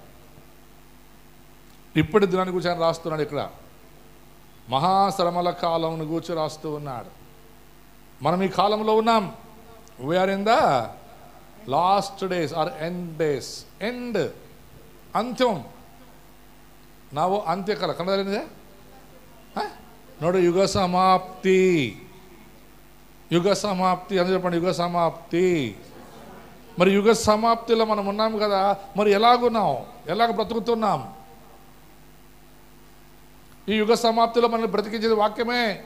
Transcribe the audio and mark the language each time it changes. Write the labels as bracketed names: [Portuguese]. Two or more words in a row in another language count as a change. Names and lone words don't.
[Telugu] ఇప్పటి దినాన్ని గూర్చి ఆయన రాస్తున్నాడు. ఇక్కడ మహాశ్రమల కాలంను గూర్చి రాస్తూ ఉన్నాడు. మనం ఈ కాలంలో ఉన్నాం. [English] we are in the last days or end days. [Telugu] ఎండ్, అంత్యం. [Kannada] ನಾವು ಅಂತ್ಯಕಾಲ ಕನ್ನಡದಲ್ಲಿದೆ ನೋಡು, ಯುಗ ಸಮಾಪ್ತಿ. [Telugu] యుగ సమాప్తి అని చెప్పండి, యుగ సమాప్తి. మరి యుగ సమాప్తిలో మనం ఉన్నాం కదా, మరి ఎలాగున్నాం, ఎలాగ బ్రతుకుతున్నాం? ఈ యుగ సమాప్తిలో మనల్ని బ్రతికించేది వాక్యమే.